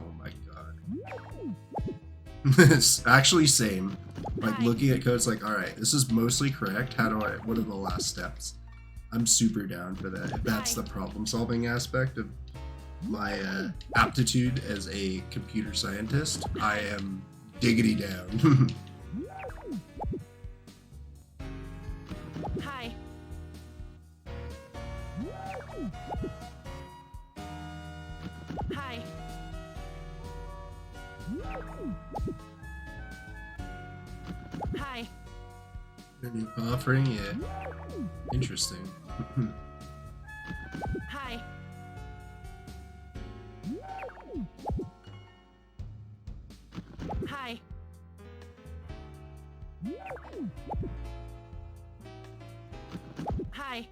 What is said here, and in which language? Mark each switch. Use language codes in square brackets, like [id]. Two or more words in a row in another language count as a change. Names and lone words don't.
[en] Oh my god. It's actually same. Like Hi. looking at code, it's like, alright, this is mostly correct. What are the last steps? I'm super down for that. If that's Hi. the problem solving aspect of my aptitude as a computer scientist, I am diggity down. Hi. Hi. Hi. A new offering, yeah. Interesting. Hi. Hi. Hi.